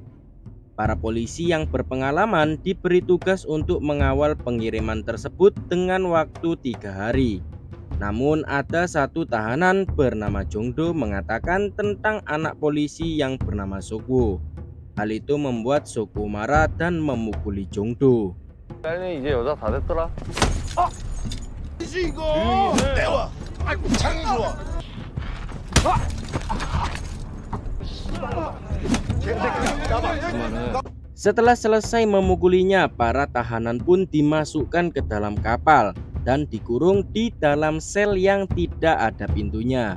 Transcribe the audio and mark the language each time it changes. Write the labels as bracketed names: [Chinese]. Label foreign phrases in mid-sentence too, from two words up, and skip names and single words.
[Indonesian] Para polisi yang berpengalaman diberi tugas untuk mengawal pengiriman tersebut dengan waktu 3 hari. Namun ada satu tahanan bernama Jongdo mengatakan tentang anak polisi yang bernama Sokwo. Hal itu membuat Sokwo marah dan memukuli Jongdo. [Korean] 딸내 이제 여자 다 됐더라. 이거 내와. 아이고 장이 좋아. [Indonesian] Setelah selesai memukulinya, para tahanan pun dimasukkan ke dalam kapal dan dikurung di dalam sel yang tidak ada pintunya.